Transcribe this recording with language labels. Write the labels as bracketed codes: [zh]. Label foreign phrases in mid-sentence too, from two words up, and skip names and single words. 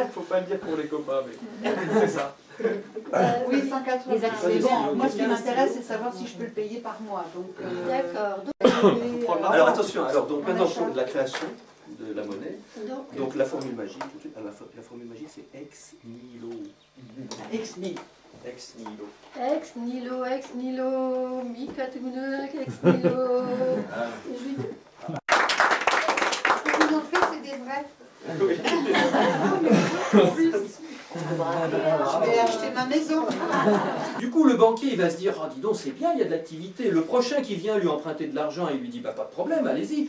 [fr] Faut pas le dire pour les copains, mais c'est ça. Oui, 180. Les Mais actions. bon, moi ce qui m'intéresse, c'est de savoir si je peux le payer par mois. Donc, D'accord. Alors attention, donc maintenant pour la création de la monnaie, Donc, donc la formule magique, tout de suite, la formule magique c'est [la] ex nihilo. Ex nihilo. Ex nihilo. ex nihilo, mi-catégorie, ex nihilo. Ah. [fr] Ce que vous en faites, c'est des vrais. Je vais acheter ma maison. Du coup, le banquier il va se dire, ah, dis donc, c'est bien, il y a de l'activité. Le prochain qui vient lui emprunter de l'argent, il lui dit, bah, pas de problème, allez-y.